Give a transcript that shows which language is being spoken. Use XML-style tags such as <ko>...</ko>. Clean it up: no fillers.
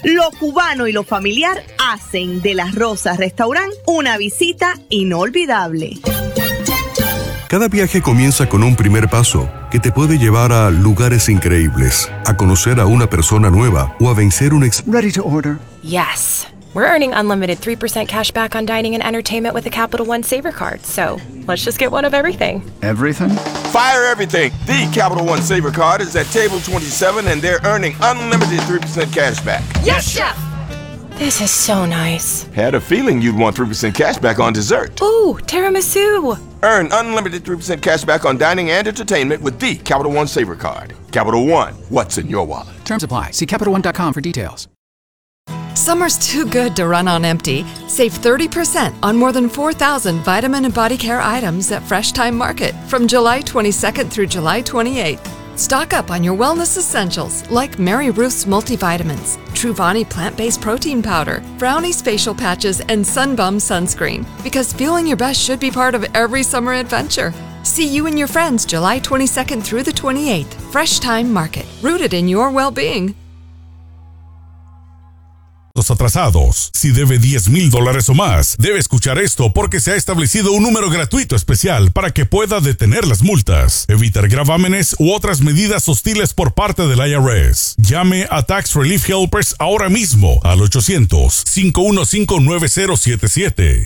<es>Lo cubano y lo familiar hacen de La Rosa Restaurant una visita inolvidable. Cada viaje comienza con un primer paso que te puede llevar a lugares increíbles, a conocer a una persona nueva o a vencer un ex.</es> <en>Ready to order. Yes. We're earning unlimited 3% cash back on dining and entertainment with the Capital One Saver Card. So, let's just get one of everything. Everything? Fire everything! The Capital One Saver Card is at table 27 and they're earning unlimited 3% cash back. Yes, Chef! This is so nice. Had a feeling you'd want 3% cash back on dessert. Ooh, tiramisu! Earn unlimited 3% cash back on dining and entertainment with the Capital One Saver Card. Capital One, what's in your wallet? Terms apply. See CapitalOne.com for details. Summer's too good to run on empty. Save 30% on more than 4,000 vitamin and body care items at Fresh Time Market from July 22nd through July 28th. Stock up on your wellness essentials like Mary Ruth's multivitamins, Truvani plant-based protein powder, Brownie's facial patches, and Sunbum sunscreen. Because feeling your best should be part of every summer adventure. See you and your friends July 22nd through the 28th. Fresh Time Market, rooted in your well-being.</en> <es>Atrasados. Si debe $10,000 o más, debe escuchar esto porque se ha establecido un número gratuito especial para que pueda detener las multas, evitar gravámenes u otras medidas hostiles por parte del IRS. Llame a Tax Relief Helpers ahora mismo al 800-515-9077.</es>